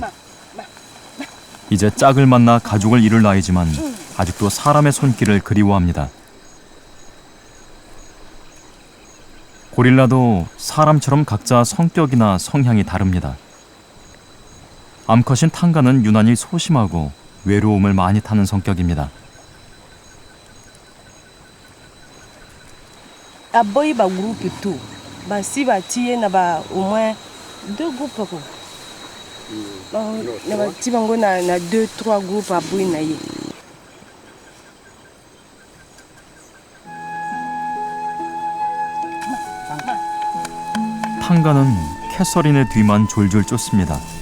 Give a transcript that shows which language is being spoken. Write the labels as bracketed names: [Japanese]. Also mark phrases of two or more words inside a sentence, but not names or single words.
[Korean] 이제 짝을 만나 가족을 이룰 나이지만 아직도 사람의 손길을 그리워합니다. 고릴라도 사람처럼 각자 성격이나 성향이 다릅니다. 암컷인 탕가는 유난히 소심하고 외로움을 많이 타는 성격입니다. [Lingala] Aboyi ba [French] groupe tout. [Lingala] Ba si ba tiye na ba [French] au moins 2 groupes [Lingala] ko. Na ba ti bango na 2-3 groupes aboyi na ye. [Korean] 탕가는 캐서린의 뒤만 졸졸 쫓습니다.